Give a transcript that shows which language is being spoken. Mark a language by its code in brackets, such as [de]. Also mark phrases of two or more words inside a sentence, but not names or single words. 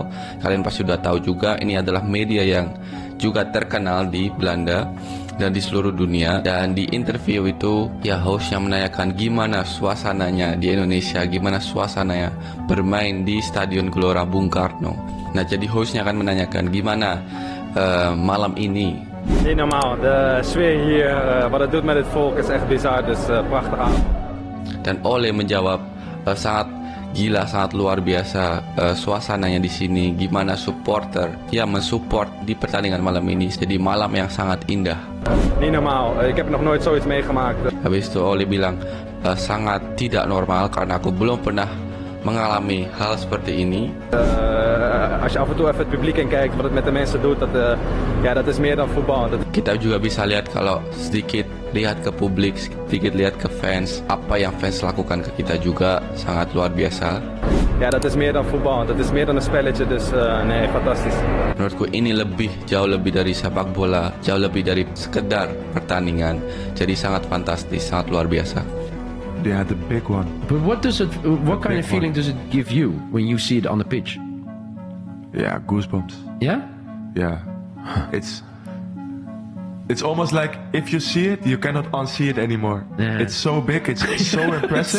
[id] Kalian pasti sudah tahu juga, ini adalah media yang juga terkenal di Belanda dan di seluruh dunia. Dan di interview itu ya hostnya menanyakan gimana suasananya di Indonesia, gimana suasananya bermain di Stadion Gelora Bung Karno. Nah, jadi hostnya akan menanyakan gimana malam ini. [nl] Niet normaal, de sfeer hier, wat het doet met het volk is echt bizar, dus prachtig avond. [id] Dan Ole menjawab, sangat gila, sangat luar biasa suasananya di sini, gimana supporter yang mensupport di pertandingan malam ini, jadi malam yang sangat indah. [nl] Niet normaal, ik heb nog nooit zoiets meegemaakt. [id] Habis itu Ole bilang, sangat tidak normal karena aku belum pernah mengalami hal seperti ini. [nl] Als je af en toe even het publiek in kijkt, wat het met de mensen doet, dat is meer dan voetbal. [id] Kita juga bisa lihat kalau sedikit lihat ke publik, sedikit lihat ke fans, apa yang fans lakukan ke kita juga sangat luar biasa. [nl] Ja, dat is meer dan voetbal, dat is meer dan een spelletje, dus nee, fantastisch. [id] Menurutku ini jauh lebih dari sepak bola, jauh lebih dari sekedar pertandingan. Jadi sangat fantastis, sangat luar biasa. [en] They had the big one. But what kind of feeling does it give you when you see it on the pitch? Yeah, goosebumps. Yeah? Yeah. It's almost like if you see it, you cannot unsee it anymore. Yeah. It's so big, it's so impressive.